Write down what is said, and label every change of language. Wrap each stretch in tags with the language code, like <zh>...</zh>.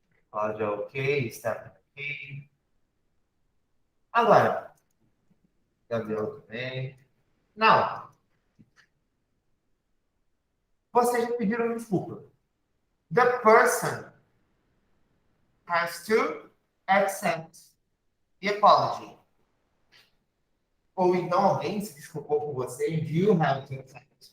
<pt>Cláudia, ok, está ok. Agora, Gabriel também. Não. Vocês já pediram desculpa.</pt> <en>The person has to accept the apology.</en> <pt>Ou então alguém se desculpou por você</pt> <en>and you have to accept.</en>